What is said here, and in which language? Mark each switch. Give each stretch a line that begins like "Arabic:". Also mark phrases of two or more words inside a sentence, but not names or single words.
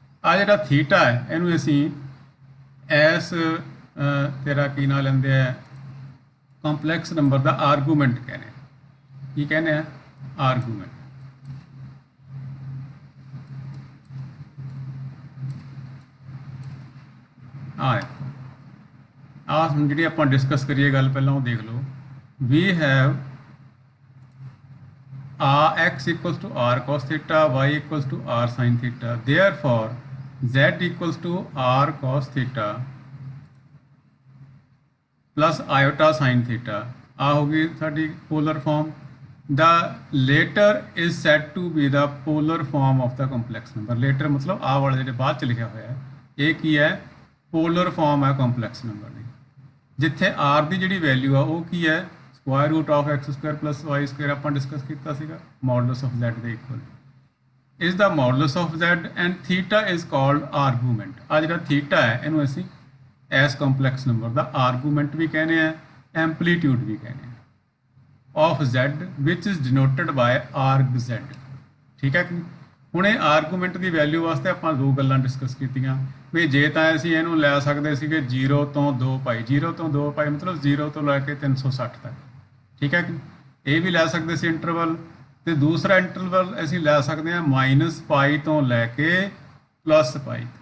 Punjabi: ਆ ਜਿਹੜਾ ਥੀਟਾ ਹੈ ਇਹਨੂੰ ਅਸੀਂ ਐਸ ਤੇਰਾ ਕੀ ਨਾਂ ਲੈਂਦੇ ਆ,
English: complex number
Punjabi: ਦਾ ਆਰਗੂਮੈਂਟ ਕਹਿੰਦੇ ਆ। ਕੀ ਕਹਿੰਦੇ ਆ? ਆਰਗੂਮੈਂਟ। ਹੁਣ ਜਿਹੜੀ ਆਪਾਂ ਡਿਸਕਸ ਕਰੀਏ ਗੱਲ ਪਹਿਲਾਂ ਉਹ ਦੇਖ ਲਓ।
English: we have x = r cos theta, y = r sin theta, therefore z = r cos theta plus iota sin theta।
Punjabi: ਆ ਹੋ ਗਈ ਸਾਡੀ
English: polar form. The later is said to be the polar form of the complex number।
Punjabi: later ਮਤਲਬ ਆਹ ਵਾਲਾ ਜਿਹੜੇ ਬਾਅਦ ਚ ਲਿਖਿਆ ਹੋਇਆ ਇਹ ਕੀ ਹੈ?
English: polar form
Punjabi: ਹੈ
English: complex number
Punjabi: ਦੀ, ਜਿੱਥੇ r ਦੀ ਜਿਹੜੀ ਵੈਲਿਊ ਆ ਉਹ ਕੀ ਹੈ?
English: √(x² + y²।
Punjabi: ਆਪਾਂ ਡਿਸਕਸ ਕੀਤਾ ਸੀਗਾ
English: modulus of z ਦੇ ਇਕੁਅਲ is the modulus of z and theta is called argument।
Punjabi: ਆ ਜਿਹੜਾ ਥੀਟਾ ਹੈ ਇਹਨੂੰ ਅਸੀਂ ਇਸ
English: complex number
Punjabi: ਦਾ ਆਰਗੂਮੈਂਟ ਵੀ ਕਹਿੰਦੇ ਆ, ਐਂਪਲੀਟਿਊਡ ਵੀ ਕਹਿੰਦੇ ਆ,
English: of z which is denoted by argz।
Punjabi: ਠੀਕ ਹੈ ਕਿ ਹੁਣ ਇਹ ਆਰਗੂਮੈਂਟ ਦੀ ਵੈਲਿਊ ਵਾਸਤੇ ਆਪਾਂ ਦੋ ਗੱਲਾਂ ਡਿਸਕਸ ਕੀਤੀਆਂ ਵੀ ਜੇ ਤਾਂ ਅਸੀਂ ਇਹਨੂੰ ਲੈ ਸਕਦੇ ਸੀਗੇ 0 ਤੋਂ 2π। 0 ਤੋਂ 2π ਮਤਲਬ 0 ਤੋਂ ਲੈ ਕੇ 360 ਤੱਕ। ਠੀਕ ਹੈ ਕਿ ਇਹ ਵੀ ਲੈ ਸਕਦੇ ਸੀ ਇੰਟਰਵਲ, ਤੇ ਦੂਸਰਾ ਇੰਟਰਵਲ ਅਸੀਂ ਲੈ ਸਕਦੇ ਹਾਂ -π ਤੋਂ ਲੈ ਕੇ +π ਤੱਕ।